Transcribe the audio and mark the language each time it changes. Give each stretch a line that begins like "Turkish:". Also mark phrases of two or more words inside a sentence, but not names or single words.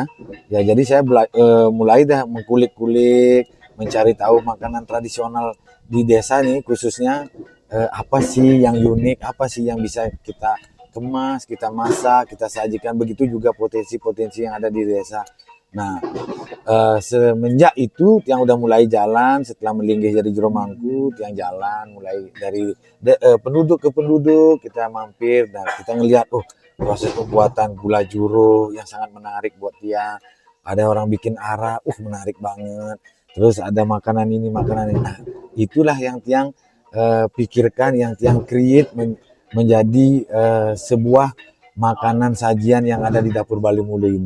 Indonesian: Ya jadi saya mulai dah mengkulik-kulik, mencari tahu makanan tradisional di desa nih khususnya apa sih yang unik, apa sih yang bisa kita kemas, kita masak, kita sajikan. Begitu juga potensi-potensi yang ada di desa. Nah, semenjak itu tiang udah mulai jalan setelah melinggih jadi jero mangku, tiang jalan mulai dari penduduk ke penduduk, kita mampir dan kita ngelihat proses pembuatan gula juro yang sangat menarik buat tiang. Ada orang bikin arak, menarik banget. Terus ada makanan ini, makanan ini. Nah, itulah yang tiang pikirkan, yang tiang create menjadi sebuah makanan sajian yang ada di dapur Bali Mule ini.